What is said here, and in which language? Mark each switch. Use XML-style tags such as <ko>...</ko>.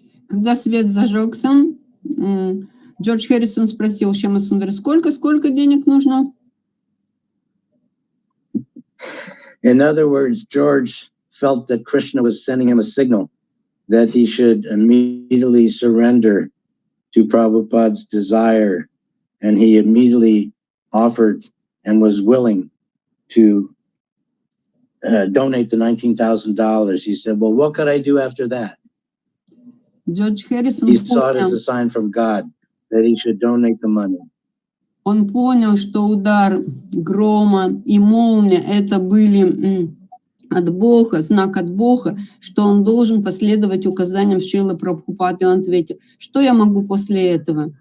<ru>Когда свет зажегся, Джордж Харрисон спросил Шьяма Сундара, сколько денег нужно?</ru> <en>In other words, George felt that Krishna was sending him a signal that he should immediately surrender to Prabhupada's desire, and he immediately offered and was willing to donate the $19,000. He said, well, what could I do after that? He saw it as a sign from God that he should donate the money.</en> <ru>Он понял, что удар грома и молния это были от Бога, знак от Бога, что он должен последовать указаниям Шрилы Прабхупады. Он ответил, что я могу после этого?</ru>